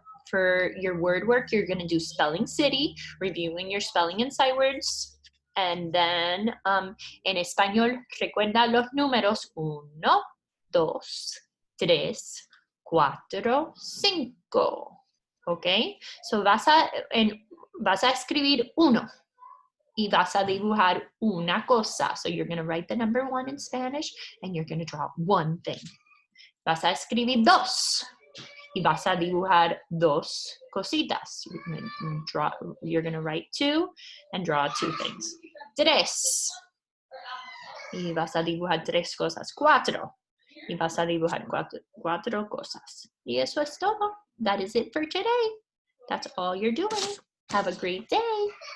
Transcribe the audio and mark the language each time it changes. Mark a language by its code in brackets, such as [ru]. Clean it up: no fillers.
[en] For your word work, you're going to do Spelling City, reviewing your spelling and sight words. And then [es] en español, recuerda los números 1, 2, 3, 4, 5. Okay, so vas a escribir uno y vas a dibujar una cosa. [en] So you're going to write the number 1 in Spanish and you're going to draw one thing. [es] Vas a escribir dos y vas a dibujar dos cositas. [en] You're going to write 2 and draw 2 things. [es] 3 y vas a dibujar 3 cosas. 4 y vas a dibujar 4 cosas. Y eso es todo. [en] That is it for today. That's all you're doing. Have a great day.